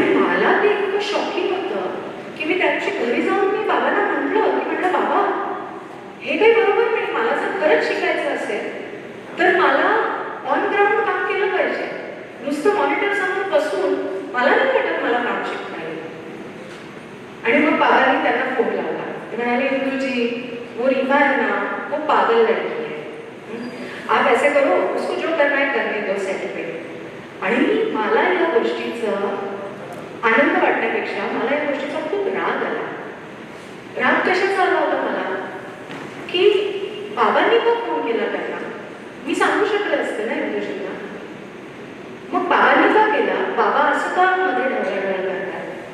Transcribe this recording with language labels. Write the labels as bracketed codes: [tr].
[mr] आणि मला ते इतकं शॉकिंग होतं की मी त्या दिवशी घरी जाऊन मी बाबांना म्हटलं बाबा हे काही बरोबर नाही. मला जर खरंच शिकायचं असेल तर मला ऑन ग्राउंड काम केलं पाहिजे. नुसतं मॉनिटर समोर बसून मला नाही वाटत मला काम शिकता येईल. आणि मग बाबांनी त्यांना फोन लावला. ते म्हणाले [hi] इंदूजी वो रीमा है ना वो पागल लड़की है. आप ऐसे करो उसको जो करना है करने दो सेट पे. [mr] आणि मला या गोष्टीचं आनंद वाटण्यापेक्षा मला या गोष्टीचा खूप राग आला. राग कशाचा आला होता मला की बाबांनी का फोन केला त्यांना मी सांगू शकले असते ना इंदूजींना. मग बाबांनी का केला बाबा असं का मध्ये ढवळढवळ करतात.